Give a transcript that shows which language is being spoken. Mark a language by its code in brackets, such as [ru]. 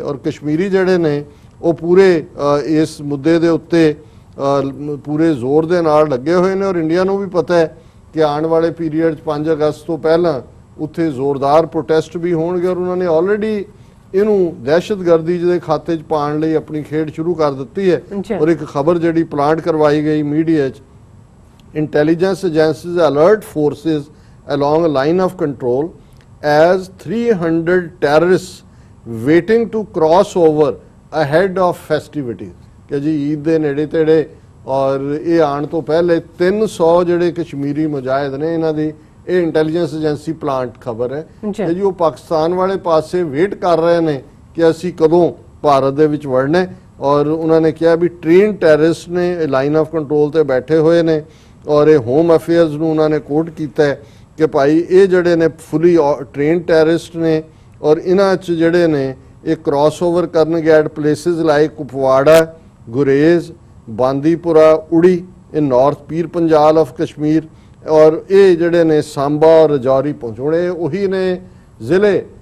[pa] ਔਰ ਕਸ਼ਮੀਰੀ ਜਿਹੜੇ ਨੇ ਉਹ ਪੂਰੇ ਇਸ ਮੁੱਦੇ ਦੇ ਉੱਤੇ ਪੂਰੇ ਜ਼ੋਰ ਦੇ ਨਾਲ ਲੱਗੇ ਹੋਏ ਨੇ ਔਰ ਇੰਡੀਆ ਨੂੰ ਵੀ ਪਤਾ ਹੈ ਕਿ ਆਉਣ ਵਾਲੇ ਪੀਰੀਅਡ 'ਚ 5 ਅਗਸਤ ਤੋਂ ਪਹਿਲਾਂ ਉੱਥੇ ਜ਼ੋਰਦਾਰ ਪ੍ਰੋਟੈਸਟ ਵੀ ਹੋਣਗੇ ਔਰ ਉਹਨਾਂ ਨੇ ਆਲਰੇਡੀ ਇਹਨੂੰ ਦਹਿਸ਼ਤਗਰਦੀ ਦੇ ਖਾਤੇ 'ਚ ਪਾਉਣ ਲਈ ਆਪਣੀ ਖੇਡ ਸ਼ੁਰੂ ਕਰ ਦਿੱਤੀ ਹੈ। ਔਰ ਇੱਕ ਖਬਰ ਜਿਹੜੀ ਪਲਾਂਟ ਕਰਵਾਈ ਗਈ ਮੀਡੀਆ 'ਚ, [en] Intelligence agencies alert forces along a line of control as 300 terrorists waiting to cross over ahead of festivities। [pa] ਕਿ ਜੀ ਈਦ ਦੇ ਨੇੜੇ ਤੇੜੇ ਔਰ ਇਹ ਆਉਣ ਤੋਂ ਪਹਿਲੇ 300 ਜਿਹੜੇ ਕਸ਼ਮੀਰੀ ਮੁਜਾਹਿਦ ਨੇ ਇਹਨਾਂ ਦੀ, ਇਹ ਇੰਟੈਲੀਜੈਂਸ ਏਜੰਸੀ ਪਲਾਂਟ ਖਬਰ ਹੈ ਕਿ ਜੀ ਉਹ ਪਾਕਿਸਤਾਨ ਵਾਲੇ ਪਾਸੇ ਵੇਟ ਕਰ ਰਹੇ ਨੇ ਕਿ ਅਸੀਂ ਕਦੋਂ ਭਾਰਤ ਦੇ ਵਿੱਚ ਵੜਨਾ। ਔਰ ਉਹਨਾਂ ਨੇ ਕਿਹਾ ਵੀ ਟ੍ਰੇਨ ਟੈਰਰਿਸਟ ਨੇ ਲਾਈਨ ਆਫ ਕੰਟਰੋਲ ਤੇ ਬੈਠੇ ਹੋਏ ਨੇ ਔਰ ਇਹ ਹੋਮ ਅਫੇਅਰਸ ਨੂੰ ਉਹਨਾਂ ਨੇ ਕੋਟ ਕੀਤਾ ਹੈ ਕਿ ਭਾਈ ਇਹ ਜਿਹੜੇ ਨੇ [en] fully train terrorist [pa] ਨੇ ਔਰ ਇਹਨਾਂ 'ਚ ਜਿਹੜੇ ਨੇ ਇਹ ਕ੍ਰਾਸ ਓਵਰ ਕਰਨਗੇ [en] At places like Kupwara, Gurez, Bandipora, Uri in north Pir Panjal of Kashmir. [pa] ਔਰ ਇਹ ਜਿਹੜੇ ਨੇ ਸਾਂਬਾ ਔਰ ਰਜੌਰੀ ਪਹੁੰਚਣੇ ਉਹੀ ਨੇ ਜ਼ਿਲ੍ਹੇ